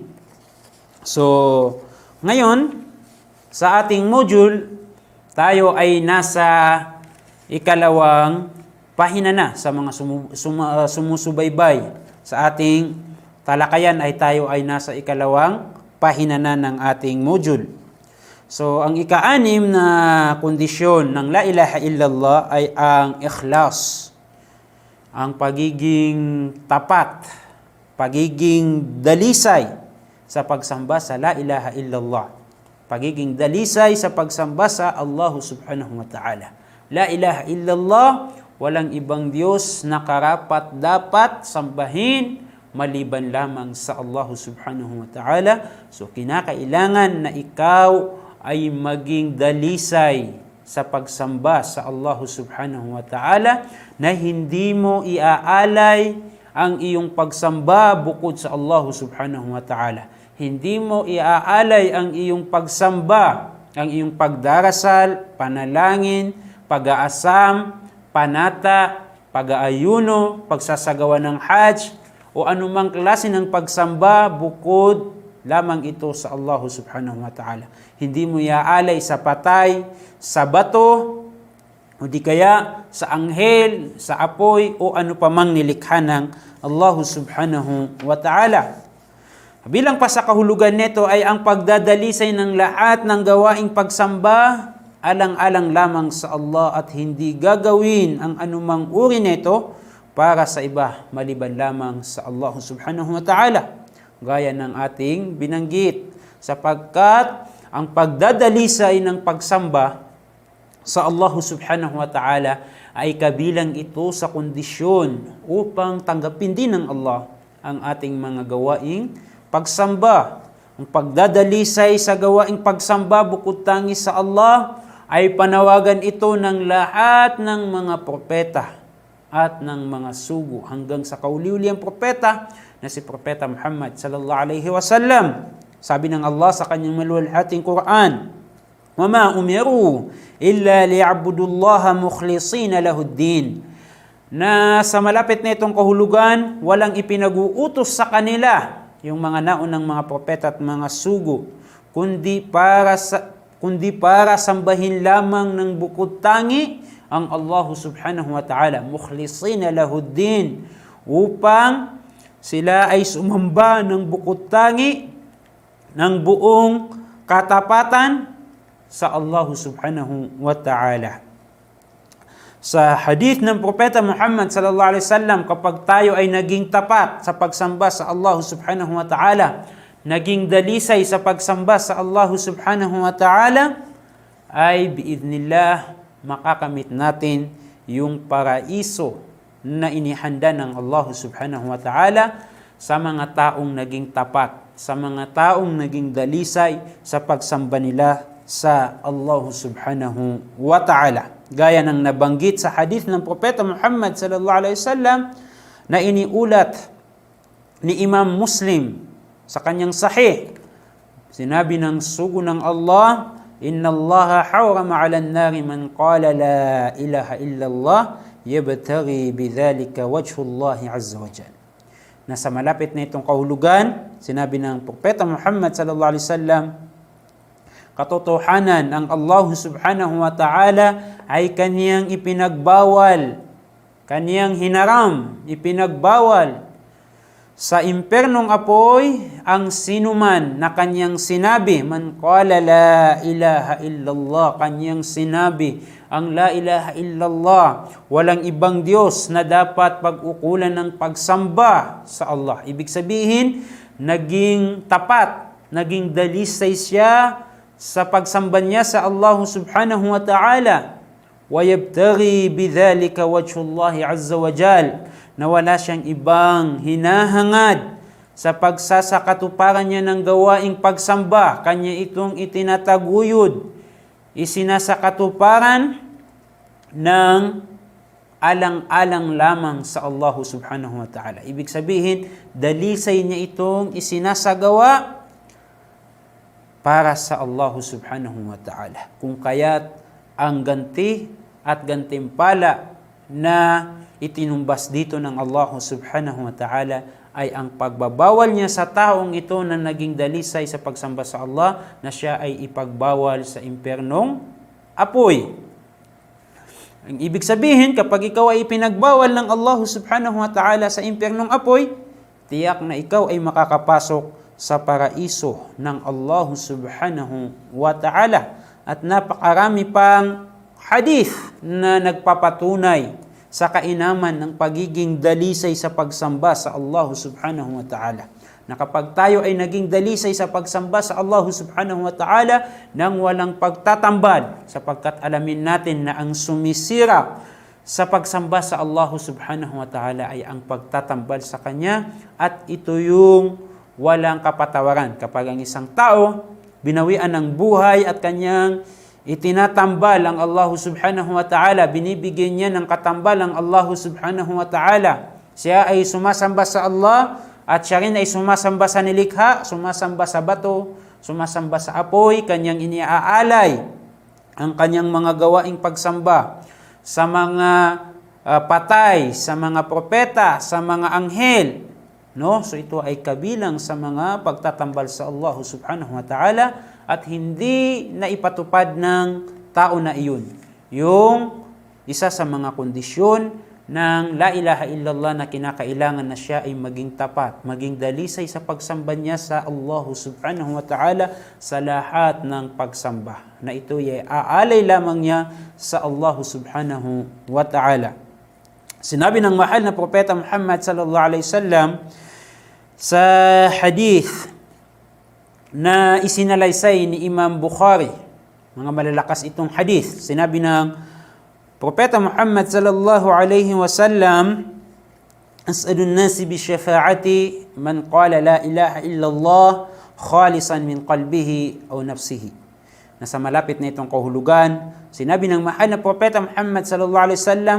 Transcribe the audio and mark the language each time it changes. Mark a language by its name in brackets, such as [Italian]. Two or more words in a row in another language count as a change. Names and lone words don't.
[Filipino] So, ngayon sa ating module, tayo ay nasa ikalawang pahina na sa mga sumusubaybay. Sa ating talakayan ay tayo ay nasa ikalawang pahina na ng ating module. So, ang ika-anim na kondisyon ng [Arabic] لا إله إلا الله [Filipino] ay ang ikhlas. Ang pagiging tapat, pagiging dalisay sa pagsamba sa [Arabic] لا إله إلا الله. [Filipino] Pagiging dalisay sa pagsamba sa Allah [Arabic] سبحانه وتعالى. لا إله إلا الله, [Filipino] walang ibang Diyos na karapat dapat sambahin maliban lamang sa Allah [Arabic] سبحانه وتعالى. [Filipino] So kinakailangan na ikaw ay maging dalisay sa pagsamba sa Allah [Arabic] سبحانه وتعالى [Filipino] na hindi mo iaalay ang iyong pagsamba bukod sa Allah [Arabic] سبحانه وتعالى. [Filipino] Hindi mo iaalay ang iyong pagsamba, ang iyong pagdarasal, panalangin, pag-aasam, panata, pag-aayuno, pagsasagawa ng hajj, o anumang klase ng pagsamba bukod lamang ito sa Allah [Arabic] سبحانه وتعالى. [Filipino] Hindi mo iaalay sa patay, sa bato, o di kaya sa anghel, sa apoy, o ano pa mang nilikha ng Allah [Arabic] سبحانه وتعالى. [Filipino] Bilang pa sa kahulugan nito ay ang pagdadalisay ng lahat ng gawaing pagsamba alang-alang lamang sa Allah at hindi gagawin ang anumang uri nito para sa iba maliban lamang sa Allah [Arabic] سبحانه وتعالى. [Filipino] Gaya ng ating binanggit, sapagkat ang pagdadalisay ng pagsamba sa Allah [Arabic] سبحانه وتعالى [Filipino] ay kabilang ito sa kondisyon upang tanggapin din ng Allah ang ating mga gawaing pagsamba. Ang pagdadalisay sa gawaing pagsamba bukod tangis sa Allah ay panawagan ito ng lahat ng mga propeta at ng mga sugo hanggang sa kauli-uliyang propeta na si Propeta Muhammad [Arabic] صلى الله عليه وسلم. [Filipino] Sabi ng Allah sa kanyang maluwalhating Quran, [Arabic] "وما أمروا إلا ليعبدوا الله مخلصين له الدين." [Filipino] Na sa malapit na itong kahulugan, walang ipinag-uutos sa kanila yung mga naunang mga propeta at mga sugo, kundi para sambahin lamang ng bukod tangi ang Allah [Arabic] سبحانه وتعالى, مخلصين له الدين, [Filipino] upang sila ay sumamba ng bukod tangi ng buong katapatan sa Allah [Arabic] سبحانه وتعالى. [Filipino] Sa hadith ng Propeta Muhammad [Arabic] صلى الله عليه وسلم, [Filipino] kapag tayo ay naging tapat sa pagsamba sa Allah [Arabic] سبحانه وتعالى, [Filipino] naging dalisay sa pagsamba sa Allah [Arabic] سبحانه وتعالى, [Filipino] ay biidnillah makakamit natin yung paraiso na inihanda ng Allah [Arabic] سبحانه وتعالى [Filipino] sa mga taong naging tapat, sa mga taong naging dalisay sa pagsamba nila sa Allah [Arabic] سبحانه وتعالى. [Filipino] Gaya ng nabanggit sa hadith ng Propeta Muhammad [Arabic] صلى الله عليه وسلم [Filipino] na iniulat ni Imam Muslim sa kanyang sahih. Sinabi ng sugo ng Allah, [Arabic] "إن الله حرم على النار من قال لا إله إلا الله يبتغي بذلك وجه الله عز وجل." [Filipino] Nasa malapit na itong kahulugan, sinabi ng Propeta Muhammad [Arabic] صلى الله عليه وسلم, [Filipino] katotohanan ang Allah [Arabic] سبحانه وتعالى [Filipino] ay kaniyang ipinagbawal, kaniyang hinaram, ipinagbawal sa impernong apoy ang sinuman na kanyang sinabi, [Arabic] من قال لا إله إلا الله, [Filipino] kanyang sinabi ang [Arabic] لا إله إلا الله, [Filipino] walang ibang Diyos na dapat pag-ukulan ng pagsamba sa Allah. Ibig sabihin, naging tapat, naging dalisay siya sa pagsamba niya sa Allah [Arabic] سبحانه وتعالى. ويبتغي بذلك وجه الله عز وجل, [Filipino] na wala siyang ibang hinahangad sa pagsasakatuparan niya ng gawaing pagsamba. Kanya itong itinataguyod, isinasakatuparan ng alang-alang lamang sa Allah [Arabic] سبحانه وتعالى. [Filipino] Ibig sabihin, dalisay niya itong isinasagawa para sa Allah [Arabic] سبحانه وتعالى. [Filipino] Kung kaya't ang ganti at gantimpala na itinumbas dito ng Allah [Arabic] سبحانه وتعالى [Filipino] ay ang pagbabawal niya sa taong ito na naging dalisay sa pagsamba sa Allah, na siya ay ipagbawal sa impernong apoy. Ang ibig sabihin, kapag ikaw ay ipinagbawal ng Allah [Arabic] سبحانه وتعالى [Filipino] sa impernong apoy, tiyak na ikaw ay makakapasok sa paraiso ng Allah [Arabic] سبحانه وتعالى. [Filipino] At napakarami pang hadith na nagpapatunay sa kainaman ng pagiging dalisay sa pagsamba sa Allah [Arabic] سبحانه وتعالى. [Filipino] Na kapag tayo ay naging dalisay sa pagsamba sa Allah [Arabic] سبحانه وتعالى [Filipino] nang walang pagtatambal, sapagkat alamin natin na ang sumisira sa pagsamba sa Allah [Arabic] سبحانه وتعالى [Filipino] ay ang pagtatambal sa Kanya, at ito yung walang kapatawaran. Kapag ang isang tao binawian ng buhay at kanyang itinatambal ang Allah [Arabic] سبحانه وتعالى, [Filipino] binibigyan niya ng katambal ang Allah [Arabic] سبحانه وتعالى, [Filipino] siya ay sumasamba sa Allah at siya rin ay sumasamba sa nilikha, sumasamba sa bato, sumasamba sa apoy, kanyang iniaalay ang kanyang mga gawaing pagsamba sa mga patay, sa mga propeta, sa mga anghel. No? So ito ay kabilang sa mga pagtatambal sa Allah [Arabic] سبحانه وتعالى, [Filipino] at hindi na ipatupad ng tao na iyon yung isa sa mga kondisyon ng [Arabic] لا إله إلا الله [Filipino] na kinakailangan na siya ay maging tapat, maging dalisay sa pagsamba niya sa Allah [Arabic] سبحانه وتعالى [Filipino] sa lahat ng pagsamba, na ito ay aalay lamang niya sa Allah [Arabic] سبحانه وتعالى. [Filipino] Sinabi ng mahal na Propeta Muhammad [Arabic] صلى الله عليه وسلم [Filipino] sa hadith na isinalaysay ni Imam Bukhari, mga malalakas itong hadith, sinabi ng Propeta Muhammad [Arabic] صلى الله عليه وسلم أسعد الناس بشفاعتي من قال لا إله إلا الله خالصا من قلبه أو نفسه. [Filipino] Nasa malapit na itong kahulugan, sinabi ng mahal na Propeta Muhammad [Arabic] صلى الله عليه وسلم,